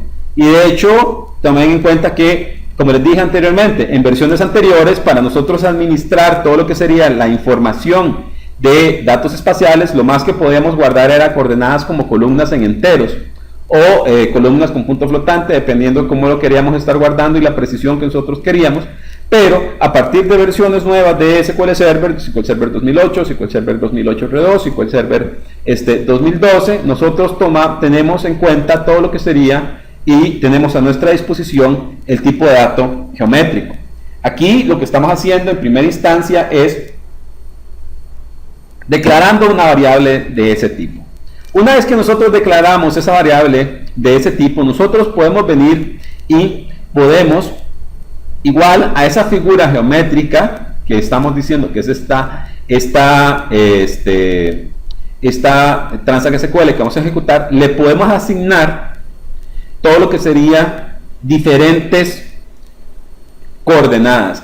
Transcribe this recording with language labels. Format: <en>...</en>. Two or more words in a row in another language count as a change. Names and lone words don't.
<es>Y de hecho, tomen en cuenta que, como les dije anteriormente, en versiones anteriores, para nosotros administrar todo lo que sería la información de datos espaciales, lo más que podíamos guardar era coordenadas como columnas en enteros o columnas con punto flotante, dependiendo de cómo lo queríamos estar guardando y la precisión que nosotros queríamos. Pero a partir de versiones nuevas de SQL Server, SQL Server 2008, SQL Server 2008 R2, SQL Server 2012, nosotros tenemos en cuenta todo lo que sería y tenemos a nuestra disposición el tipo de dato geométrico. Aquí lo que estamos haciendo en primera instancia es declarando una variable de ese tipo. Una vez que nosotros declaramos esa variable de ese tipo, nosotros podemos venir y podemos, igual a esa figura geométrica que estamos diciendo que es esta Transact SQL que vamos a ejecutar, le podemos asignar todo lo que sería diferentes coordenadas.</es>